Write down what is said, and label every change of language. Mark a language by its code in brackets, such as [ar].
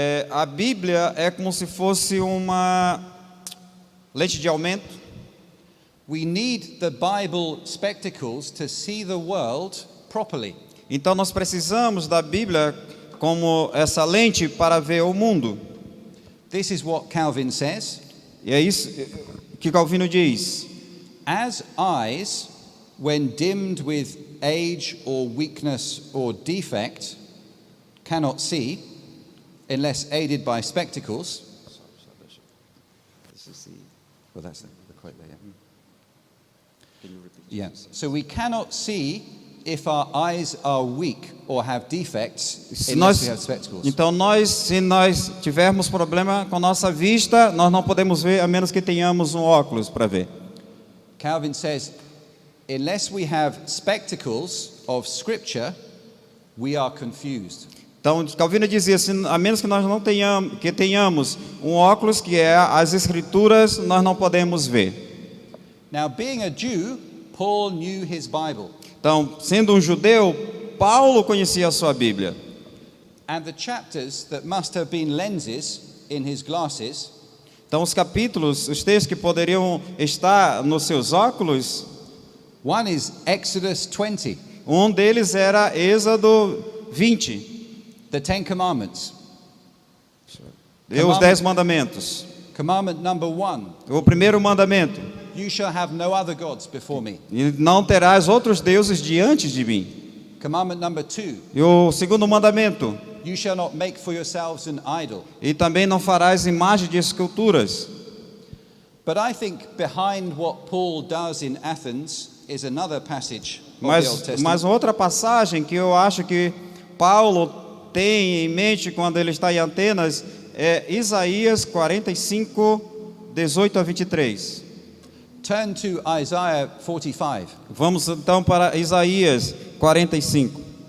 [pt] A Bíblia é como se fosse uma lente de aumento. [en] We need the Bible spectacles to see the world properly. [pt] Então nós precisamos da Bíblia como essa lente para ver o mundo. [en] This is what Calvin says. [pt] E é isso que Calvino diz. [en] As eyes, when dimmed with age or weakness or defect, cannot see, unless aided by spectacles. Well, that's the quote there. Yeah. So we cannot see if our eyes are weak or have defects unless we have spectacles. [pt] Então se nós tivermos problema com nossa vista, nós não podemos ver a menos que tenhamos um óculos para ver. [en] Calvin says, unless we have spectacles of Scripture, we are confused. [pt] Então Calvino dizia assim, a menos que nós não tenhamos um óculos que é as Escrituras, nós não podemos ver. [en] Now, being a Jew, Paul knew his Bible. [pt] Então, sendo um judeu, Paulo conhecia a sua Bíblia. [en] And the chapters that must have been lenses in his glasses, [pt] Então, os capítulos, os textos que poderiam estar nos seus óculos, [en] one is Exodus 20, [pt] um deles era Êxodo 20, [en] the Ten Commandments. [pt] os 10 mandamentos. [en] Commandment number 1, [pt] O primeiro mandamento: [en] you shall have no other gods before me. [pt] e não terás outros deuses diante de mim. [en] Commandment number 2, [pt] E o segundo mandamento: [en] you shall not make for yourselves an idol. [pt] e também não farás imagem de esculturas. [en] But I think behind what Paul does in Athens is another passage of the Old Testament. [pt] Mas outra passagem que eu acho que Paulo tem em mente quando ele está em Atenas é Isaías 45, 18 a 23. [en] Turn to Isaiah 45. [pt] Vamos então para Isaías 45.